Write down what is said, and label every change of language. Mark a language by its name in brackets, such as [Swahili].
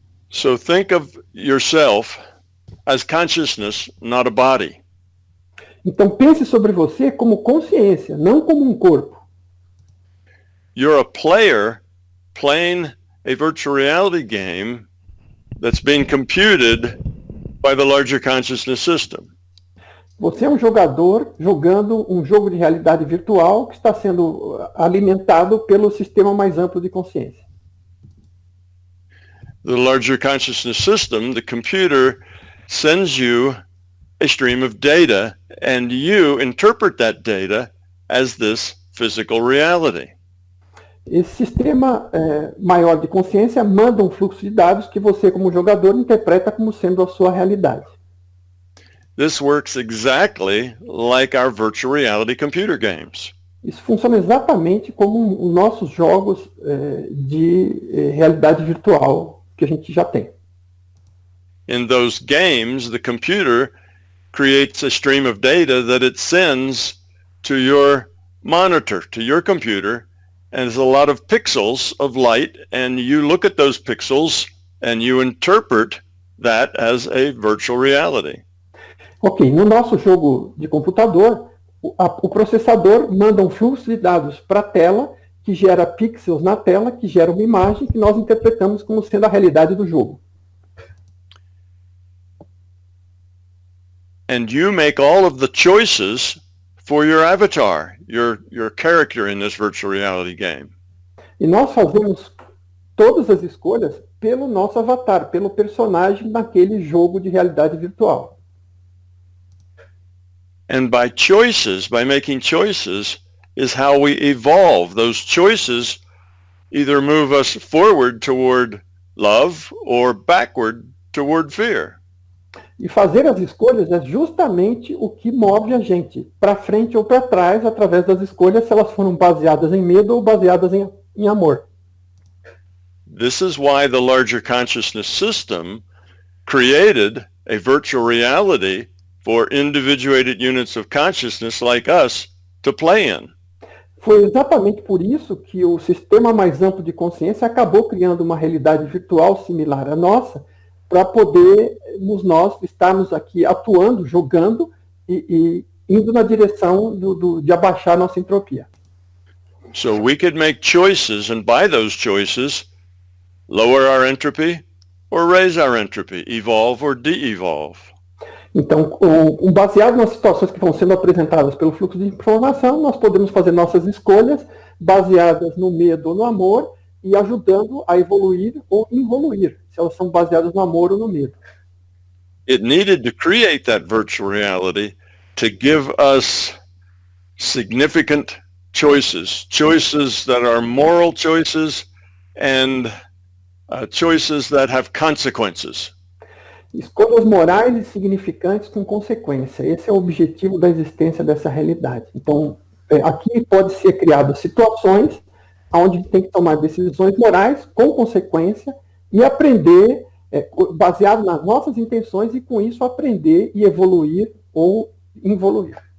[English] So think of yourself as consciousness, not a body. [Portuguese] Então pense sobre você como consciência, não como um corpo. [English] You're a player playing a virtual reality game that's being computed by the larger consciousness system. [Portuguese] Você é um jogador jogando um jogo de realidade virtual que está sendo alimentado pelo sistema mais amplo de consciência. [English] The larger consciousness system, the computer, sends you a stream of data and you interpret that data as this physical reality. [Portuguese] Esse sistema maior de consciência manda um fluxo de dados que você, como jogador, interpreta como sendo a sua realidade. [English] This works exactly like our virtual reality computer games. [Portuguese] Isso funciona exatamente como os nossos jogos de realidade virtual que a gente já tem. [English] In those games, the computer creates a stream of data that it sends to your monitor, to your computer, and there's a lot of pixels of light, and you look at those pixels and you interpret that as a virtual reality. [Portuguese] Ok, no nosso jogo de computador, o processador manda um fluxo de dados para a tela, que gera pixels na tela, que gera uma imagem que nós interpretamos como sendo a realidade do jogo. [English] And you make all of the choices for your avatar, your character in this virtual reality game. [Portuguese] E nós fazemos todas as escolhas pelo nosso avatar, pelo personagem naquele jogo de realidade virtual. [English] And by choices, by making choices, is how we evolve. Those choices either move us forward toward love or backward toward fear. [Portuguese] E fazer as escolhas é justamente o que move a gente para frente ou para trás através das escolhas, se elas foram baseadas em medo ou baseadas em amor. [English] This is why the larger consciousness system created a virtual reality for individuated units of consciousness like us to play in. [Portuguese] Foi exatamente por isso que o sistema mais amplo de consciência acabou criando uma realidade virtual similar à nossa, para podermos nós estarmos aqui atuando, jogando e indo na direção de abaixar nossa entropia. [English] So we could make choices, and by those choices, lower our entropy or raise our entropy, evolve or de-evolve. [Portuguese] Então, baseado nas situações que vão sendo apresentadas pelo fluxo de informação, nós podemos fazer nossas escolhas baseadas no medo ou no amor e ajudando a evoluir ou involuir, se elas são baseadas no amor ou no medo. [English] It needed to create that virtual reality to give us significant choices, choices that are moral choices and choices that have consequences. [Portuguese] Escolhas morais e significantes com consequência. Esse é o objetivo da existência dessa realidade. Então, aqui pode ser criadas situações onde tem que tomar decisões morais com consequência e aprender, baseado nas nossas intenções, e com isso aprender e evoluir ou involuir.